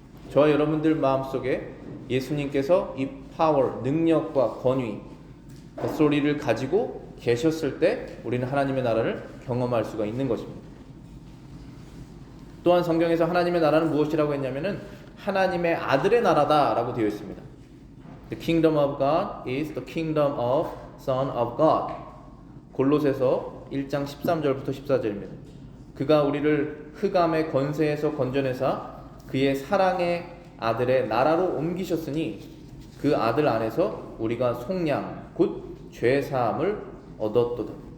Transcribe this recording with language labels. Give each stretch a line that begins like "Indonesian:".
Korean: 저와 여러분들 마음속에 예수님께서 이 파워, 능력과 권위, authority를 가지고 계셨을 때 우리는 하나님의 나라를 경험할 수가 있는 것입니다. 또한 성경에서 하나님의 나라는 무엇이라고 했냐면은 하나님의 아들의 나라다라고 되어 있습니다.
English: The kingdom of God is the kingdom of Son of God.
Korean: 골로새서 1장 13절부터 14절입니다. 그가 우리를 흑암의 권세에서 건져내사 그의 사랑의 아들의 나라로 옮기셨으니 그 아들 안에서 우리가 속량 곧 죄사함을 얻었도다.